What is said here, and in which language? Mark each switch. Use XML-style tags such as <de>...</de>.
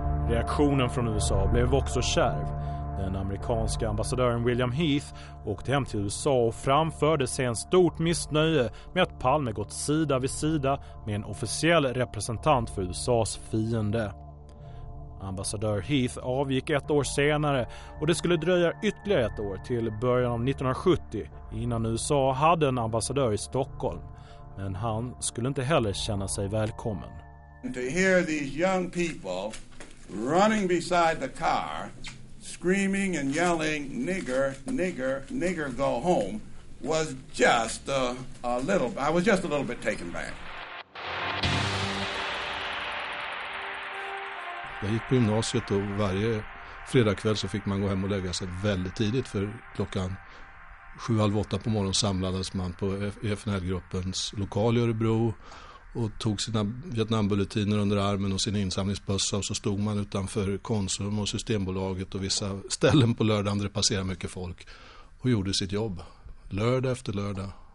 <sv>Reaktionen från USA blev också kärv. Den amerikanska ambassadören William Heath åkte hem till USA och framförde sig en stort missnöje med att Palme gått sida vid sida med en officiell representant för USAs fiende. Ambassadör Heath avgick ett år senare och det skulle dröja ytterligare ett år till början av 1970 innan USA hade en ambassadör i Stockholm. Men han skulle inte heller känna sig välkommen.</sv> <en>To hear these young people running beside the car, screaming and yelling, nigger, nigger, nigger, go home, was just a little bit taken back.</en> <sv>Jag gick på gymnasiet och varje fredagkväll så fick man gå hem och lägga sig väldigt tidigt, för klockan 7:30 på morgon samlades man på FNL-gruppens lokal i Örebro och tog sina Vietnambulletiner under armen och sin insamlingsbössa, och så stod man utanför Konsum och Systembolaget och vissa ställen på lördagen där det passerade mycket folk och gjorde sitt jobb lördag efter lördag.</sv>